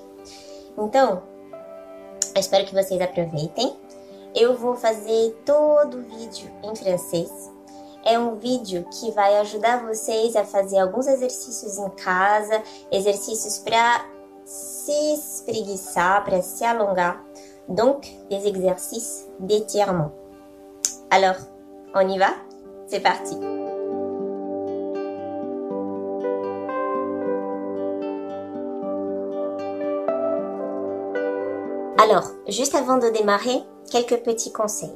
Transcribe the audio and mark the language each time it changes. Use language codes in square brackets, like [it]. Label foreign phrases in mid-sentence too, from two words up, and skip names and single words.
[pt] Então, eu espero que vocês aproveitem. Eu vou fazer todo o vídeo em francês. É um vídeo que vai ajudar vocês a fazer alguns exercícios em casa, exercícios para se espreguiçar, para se alongar. [fr] Donc, des exercices d'étirement. Alors, on y va? C'est parti! Alors, juste avant de démarrer, quelques petits conseils.